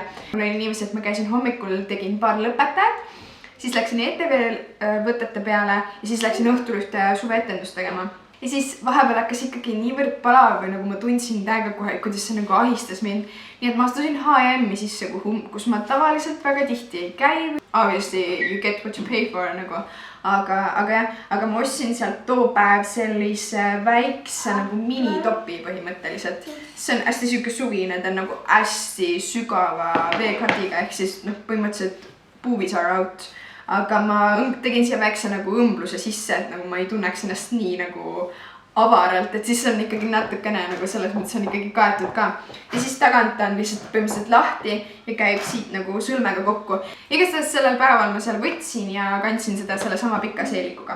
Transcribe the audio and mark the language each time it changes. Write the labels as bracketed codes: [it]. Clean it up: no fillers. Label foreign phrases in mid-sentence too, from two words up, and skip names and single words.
[et] Mul oli niiviisi, et ma käisin hommikul, tegin paar lõpetajat, siis läksin ETV võtete peale ja siis läksin õhtul ühte suveetendust tegema. Ja siis vahepeal hakkas ikkagi niivõrd palav või nagu ma tundsin täiega kohe, kuidas see nagu ahistas mind. Nii et ma astusin H&M-i sisse, kus ma tavaliselt väga tihti ei käi. [en] Obviously you get what you pay for nagu. [et] Aga ma ostsin sealt too päev sellise väikse nagu minitopi põhimõtteliselt. See on hästi siuke suvine, ta on nagu hästi sügava veekatiga ehk siis põhimõtteliselt [en] boobies are out. [et] Aga ma tegin siia väikse nagu õmbluse sisse, et nagu ma ei tunneks ennast nii nagu avaralt, et siis on ikkagi natukene nagu selles mõttes on ikkagi kaetud ka. Ja siis tagant on lihtsalt põhimõtteliselt lahti ja käib siit nagu sõlmega kokku. Igastahes sellel päeval ma seal võtsin ja kandsin seda selle sama pika seelikuga.